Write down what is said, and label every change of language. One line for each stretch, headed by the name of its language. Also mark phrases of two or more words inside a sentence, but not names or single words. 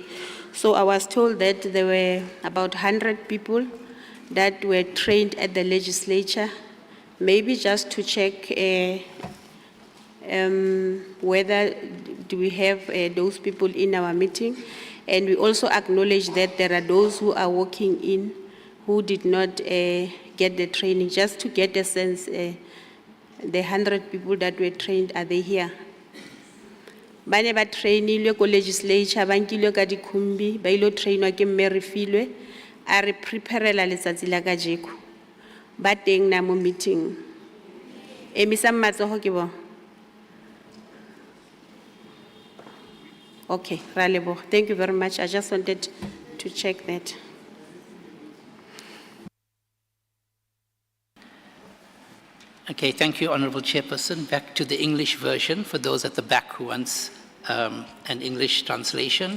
English: So I was told that there were about 100 people that were trained at the legislature, maybe just to check whether do we have those people in our meeting. And we also acknowledge that there are those who are walking in who did not get the training, just to get a sense, the 100 people that were trained, are they here?
Tswana: Bane ba trainilwe ko legislature, bankilwe ka dikhumbi, ba ilo trainwa ke mme Refilwe, a re preparela letsatsi la kajeko. Ba teng na mo meeting. Emisa matsogo ke bo.
English: Okay, Ralebo. Thank you very much. I just wanted to check that. Okay, thank you, Honorable Chairperson. Back to the English version for those at the back who wants an English translation.